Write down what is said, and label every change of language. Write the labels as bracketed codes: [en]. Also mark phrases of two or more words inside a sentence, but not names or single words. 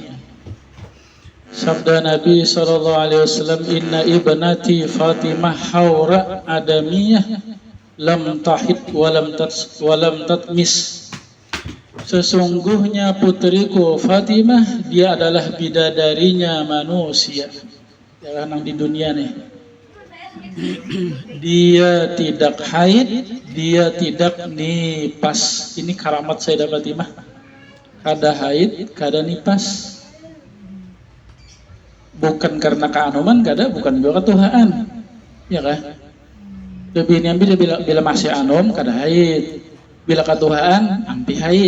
[id] Sabda Nabi SAW, [ar] إن ابنتي فاطمة حوراء آدمية لم تحض ولم تطمث. [id] Sesungguhnya putriku Fatimah, dia adalah bidadarinya manusia. Yang di dunia nih. Dia tidak haid, dia tidak nipas. Ini karamat Sayyidah Fatimah. [bjn] Kada haid, kada nipas. Bukan karena keanuman, kada, bukan juga ketuhaan. [id] Ya kan? [bjn] Lebih niambil bila masih anum, kada haid. Bila ketuhaan, ampi haid.